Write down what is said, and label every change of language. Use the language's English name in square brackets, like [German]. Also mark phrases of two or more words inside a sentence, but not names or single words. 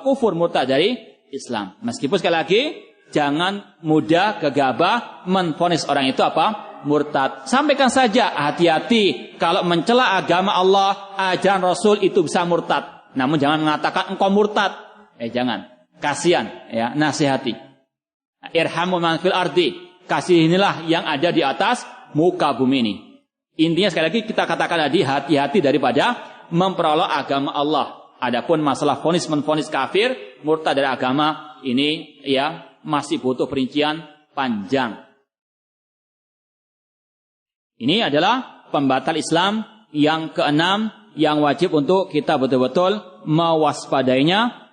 [Indonesian] Kufur, murtad dari Islam. Meskipun sekali lagi jangan mudah gegabah menvonis orang itu apa? Murtad. Sampaikan saja, hati-hati kalau mencela agama Allah, ajaran Rasul, itu bisa murtad. Namun jangan mengatakan engkau murtad. Jangan. Kasihan, ya, nasihati. [Arabic] ارحموا من في الأرض. [Indonesian] Kasihinilah yang ada di atas muka bumi ini. Intinya sekali lagi kita katakan tadi, hati-hati daripada memperolok agama Allah. Adapun masalah vonis menvonis kafir, murtad dari agama, ini ya masih butuh perincian panjang. Ini adalah pembatal Islam yang keenam, yang wajib untuk kita betul-betul mewaspadainya.